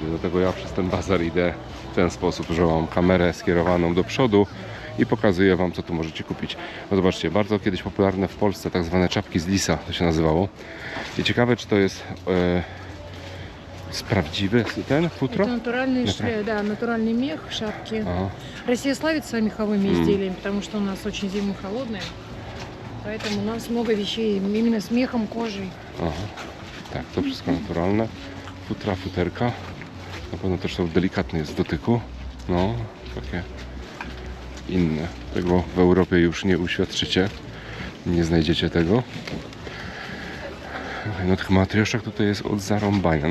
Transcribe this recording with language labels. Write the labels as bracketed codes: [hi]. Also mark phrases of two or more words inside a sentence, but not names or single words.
[pl] Dlatego ja przez ten bazar idę w ten sposób, że mam kamerę skierowaną do przodu i pokazuję wam, co tu możecie kupić. No zobaczcie, bardzo kiedyś popularne w Polsce tak zwane czapki z lisa, to się nazywało. I ciekawe, czy to jest prawdziwy ten futro? [ru] Это натуральный мех, шапки. Россия славится меховыми изделиями, потому что у нас очень зимы холодные. Поэтому у нас много вещей именно с мехом, кожей. [pl] Tak, to wszystko naturalne. Futerka. Na pewno też są delikatne jest w dotyku. No, takie inne. Tego w Europie już nie uświadczycie. Nie znajdziecie tego. No tych matrioszek tutaj jest od zarąbania.